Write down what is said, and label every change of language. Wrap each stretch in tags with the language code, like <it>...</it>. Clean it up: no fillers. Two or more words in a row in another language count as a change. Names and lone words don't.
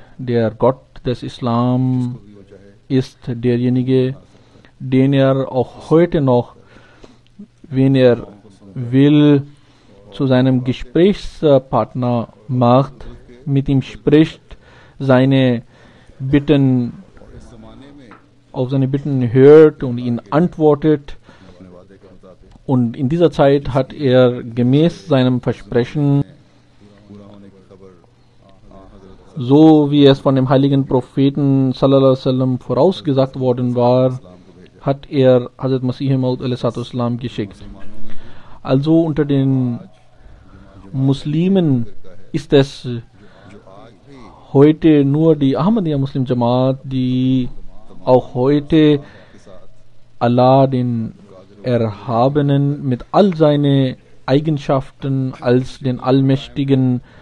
<de>Der Gott des Islam ist derjenige, den er auch heute noch, wenn er will, zu seinem Gesprächspartner macht, mit ihm spricht, seine Bitten, auf seine Bitten hört und ihn antwortet. Und in dieser Zeit hat er gemäß seinem Versprechen, so wie es von dem heiligen Propheten</de> <ar>صلى الله عليه وسلم</ar> <de>vorausgesagt worden war, hat er Hazrat Masih Maud a.s. geschickt. Also unter den Muslimen ist es heute nur die Ahmadiyya Muslim Jamaat, die auch heute Allah, den Erhabenen, mit all seinen Eigenschaften als den Allmächtigen</de>